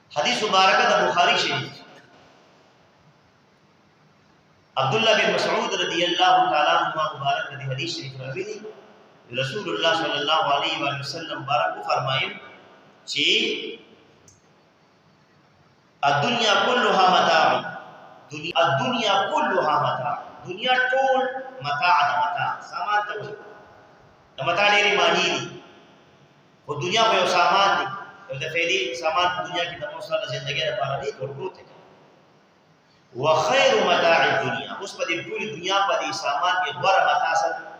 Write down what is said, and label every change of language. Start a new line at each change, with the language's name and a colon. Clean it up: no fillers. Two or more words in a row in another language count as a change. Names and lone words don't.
Pashto: حدیث مبارکه د بخاری شریف عبداللہ بن مسعود
Arabic: رضی اللہ تعالی عنہ
Pashto: مبارک دی حدیث شریف راوی دی رسول اللہ
Arabic: صلی اللہ علیہ وآلہ وسلم
Pashto: مبارک فرمائیں چی
Arabic: الدنیا کلها متاع الدنیا کلها متاع
Pashto: دنیا ټول متاع د متاع سامان ته وایي د متاع ډېرې معنی دي خو دنیا خو یو سامان دی یو د فعلي سامان په دنیا کې د موصله ژوندۍ لپاره دی ټول دی
Arabic: وخير متاع الدنيا
Pashto: اوس په دې ټول دنیا په دې سامان کې غوړه متاع سره